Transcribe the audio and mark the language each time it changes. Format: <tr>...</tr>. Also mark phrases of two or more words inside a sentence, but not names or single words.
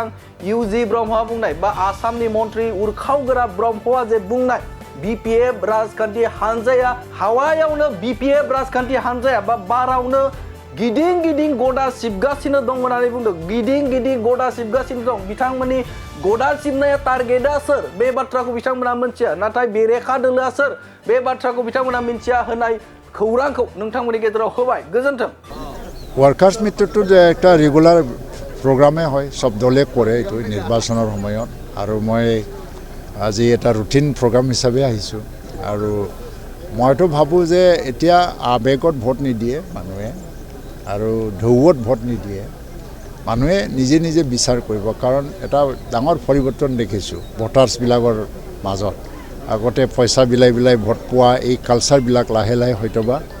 <brx>UG ब्रह्मआ बुंनाय बा आसामनि मन्त्रि उरखावगोरा ब्रह्मआ जे बुंनाय BPF राजखान्थि हानजाया हावायावनो BPF राजखान्थि हानजाया बा बारावनो गिदिं गिदिं गदा सिबगासिनो दं होननानै बुंदों गिदिं गिदिं गदा सिबगासिनो दं बिथांमोननि गदा सिबनाया टारगेटआ सोर बे बाथ्राखौ बिथांमोना मिन्थिया नाथाय बेरेखा दोलोआ सोर बे बाथ्राखौ बिथांमोना मिन्थिया होनाय खौरांखौ नोंथांमोननि गेजेराव होबाय गोजोन्थों</brx> <en>workers meet</en> <as>যে একটা</as> <en>regular programme</en> <as>হয় সব দলে কৰে এইটো নিৰ্বাচনৰ সময়ত আৰু মই আজি এটা</as> <en>routine programme</en> <as>হিচাপে আহিছোঁ আৰু মইতো ভাবোঁ যে এতিয়া আবেগত ভোট নিদিয়ে মানুহে আৰু ঢৌত ভোট নিদিয়ে মানুহে নিজে নিজে বিচাৰ কৰিব কাৰণ এটা ডাঙৰ পৰিৱৰ্তন দেখিছোঁ ভোটাৰ্ছবিলাকৰ মাজত আগতে পইচা বিলাই ভোট পোৱা এই কালচাৰবিলাক লাহে লাহে হয়তোবা</as>